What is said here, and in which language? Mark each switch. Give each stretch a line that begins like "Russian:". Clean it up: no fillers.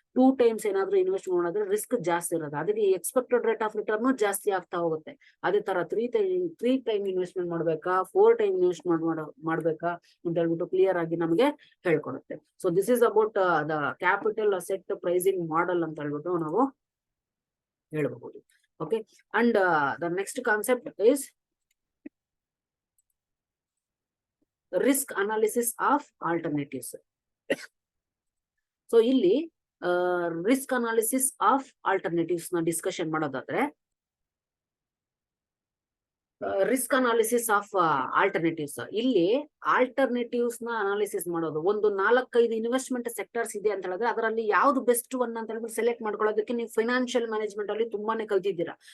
Kannada: 2 times ಏನಾದ್ರು invest ಮಾಡಿದ್ರೆ risk ಜಾಸ್ತಿ ಇರುತ್ತೆ, ಅದಕ್ಕೆ ಎಕ್ಸ್ಪೆಕ್ಟೆಡ್ ರೇಟ್ ಆಫ್ ರಿಟರ್ನ್ ಜಾಸ್ತಿ ಆಗ್ತಾ ಹೋಗುತ್ತೆ. ಅದೇ ತರ 3 ಟೈಮ್ ಇನ್ವೆಸ್ಟ್ಮೆಂಟ್ ಮಾಡ್ಬೇಕಾ, 4 ಟೈಮ್ ಇನ್ವೆಸ್ಟ್ಮೆಂಟ್ ಮಾಡ್ಬೇಕಾ ಅಂತ ಹೇಳ್ಬಿಟ್ಟು ಕ್ಲಿಯರ್ ಆಗಿ ನಮಗೆ ಹೇಳ್ಕೊಡುತ್ತೆ.
English: so this is about the capital asset pricing model
Kannada: ಅಂತ ಹೇಳ್ಬಿಟ್ಟು ನಾವು ಹೇಳಬಹುದು.
English: Okay, and the next concept is risk analysis of alternatives.
Kannada: So ಇಲ್ಲಿ risk analysis of alternatives ನ ಡಿಸ್ಕಷನ್ ಮಾಡೋದಾದ್ರೆ ರಿಸ್ಕ್ ಅನಾಲಿಸಿಸ್ ಆಫ್ ಆಲ್ಟರ್ನೇಟಿವ್ಸ್. ಇಲ್ಲಿ ಆಲ್ಟರ್ನೇಟಿವ್ಸ್ ನ ಅನಾಲಿಸಿಸ್ ಮಾಡೋದು. ಒಂದು 4-5 ಇನ್ವೆಸ್ಟ್ಮೆಂಟ್ ಸೆಕ್ಟರ್ಸ್ ಇದೆ ಅಂತ ಹೇಳಿದ್ರೆ ಅದರಲ್ಲಿ ಯಾವ್ದು ಬೆಸ್ಟ್ ಒನ್ ಅಂತ ಹೇಳಿದ್ರೆ ಸೆಲೆಕ್ಟ್ ಮಾಡ್ಕೊಳ್ಳೋದಕ್ಕೆ ನೀವು ಫೈನಾನ್ಷಿಯಲ್ ಮ್ಯಾನೇಜ್ಮೆಂಟ್ ಅಲ್ಲಿ ತುಂಬಾನೇ ಕಲ್ತಿದ್ದೀರಾ.